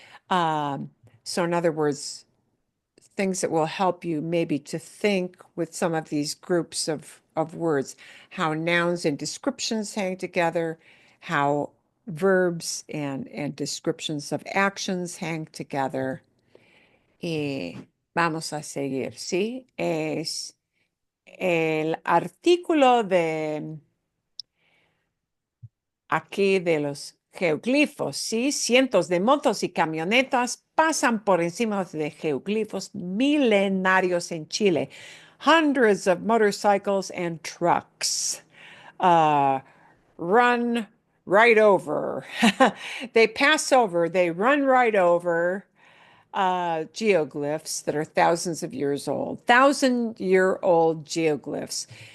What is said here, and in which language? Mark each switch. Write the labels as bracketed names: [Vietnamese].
[English] Um, so in other words, things that will help you maybe to think with some of these groups of words, how nouns and descriptions hang together, how verbs and descriptions of actions hang together. [Spanish] Y vamos a seguir, ¿sí? Es el artículo de aquí de los geoglifos, ¿sí? Cientos de motos y camionetas pasan por encima de geoglifos milenarios en Chile. [English] Hundreds of motorcycles and trucks run right over. They pass over, they run right over geoglyphs that are thousands of years old, thousand-year-old geoglyphs.